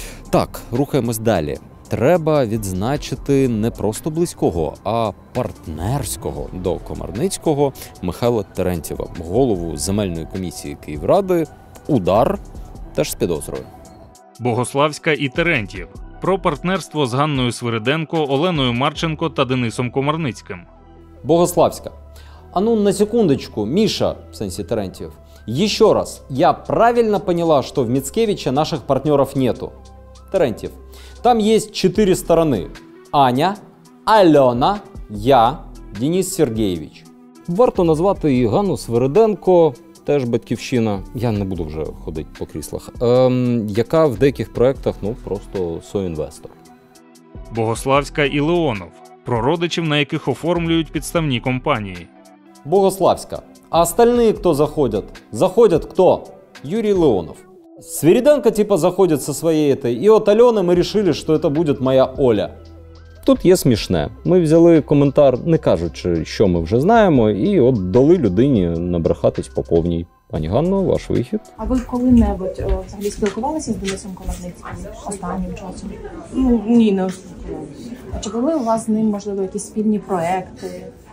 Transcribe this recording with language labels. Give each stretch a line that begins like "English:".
Ukrainian: Так, рухаємось далі. Треба відзначити не просто близького, а партнерського до Комарницького Михайла Терентьєва, голову земельної комісії Київради, удар, теж з підозрою. Богославська і Терентьєв. Про партнерство з Ганною Свириденко, Оленою Марченко та Денисом Комарницьким. Богославська.
Russian: А ну на секундочку, Миша, в сенсе Терентьев, еще раз, я правильно поняла, что в Мицкевиче наших партнеров нету? Терентьев. Там есть 4 стороны. Аня, Альона, я, Денис Сергеєвич.
Ukrainian: Варто назвати і Ганну Свириденко, теж батьківщина, я не буду вже ходити по кріслах, яка в деяких проєктах, ну, просто соінвестор. Богославська і Леонов. Про родичів, на яких оформлюють підставні компанії. Богославська.
Russian: А остальные кто заходят? Заходят кто? Юрий Леонов. Свириденко типа заходит со своей этой, и от Альони ми решили, що это будет моя Оля.
Ukrainian: Тут є смішне. Ми взяли коментар, не кажучи, що ми вже знаємо, і от дали людині набрехатись по повній. Пані Ганно, ваш вихід. А ви коли-небудь взагалі спілкувалися з Денисом Комарницьким останнім часом? Ну, ні, не спілкувалися. А чи були у вас з ним, можливо, якісь спільні проекти?